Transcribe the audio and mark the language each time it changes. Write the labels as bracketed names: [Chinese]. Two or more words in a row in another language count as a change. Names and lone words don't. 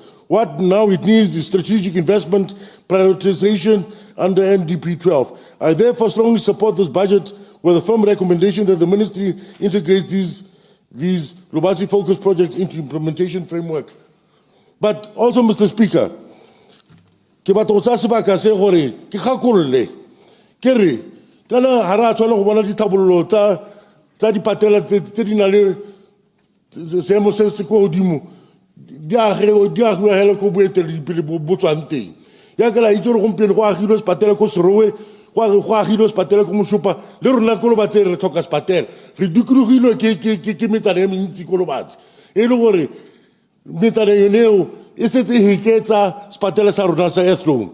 [English] What now it needs is strategic investment prioritization under NDP 12. I therefore strongly support this budget with a firm recommendation that the ministry integrates these Lobatse-focused projects into implementation framework. But also, Mr. Speaker, [Tswana] ke batla go tsaya sebaka se gore ke gakololle ke re kana ha ra tshwana go bona dithabololo tsa dipatela tse di na le seemo se se ko godimo di agiwa hela ko boeteledipele bo tswang teng yaka la itse gore gompieno go agilwe sepatela ko Serowe go agilwe sepatela ko Moshopa le rona ko Lobatse re tlhoka sepatela re dikologilwe ke metsana e mentsi ko Lobatse e le gore metsana eneo e setse e heketsa sepatela sa rona sa Athlone.